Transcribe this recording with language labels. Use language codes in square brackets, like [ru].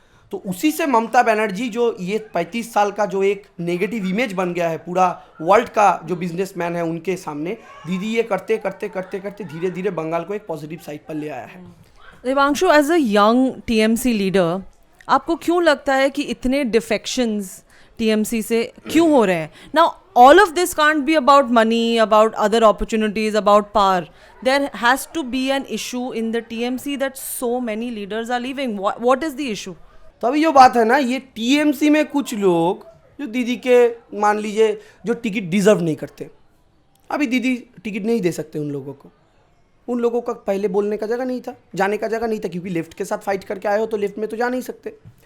[hi] तो उसी से ममता बनर्जी जो ये 35 साल का जो एक नेगेटिव इमेज बन गया है पूरा वर्ल्ड का जो बिजनेसमैन है उनके सामने, दीदी ये करते करते करते करते धीरे धीरे बंगाल को एक पॉजिटिव साइड पर ले आया है। Devanshu, as a young TMC leader, आपको क्यों लगता है कि इतने डिफेक्शंस टीएमसी से क्यों हो रहे हैं? [en] Now all of this can't be about money, about other opportunities, about power. There has to be an issue in the TMC that so many leaders are leaving. What is the issue? [hi] तो अभी जो बात है ना, ये TMC में कुछ लोग जो दीदी के मान लीजिए जो टिकट डिजर्व नहीं करते, अभी दीदी टिकट नहीं दे सकते उन लोगों को। उन लोगों का पहले बोलने का जगह नहीं था, जाने का जगह नहीं था, क्योंकि लेफ्ट के साथ फाइट करके आए हो तो लेफ्ट में तो जा नहीं सकते।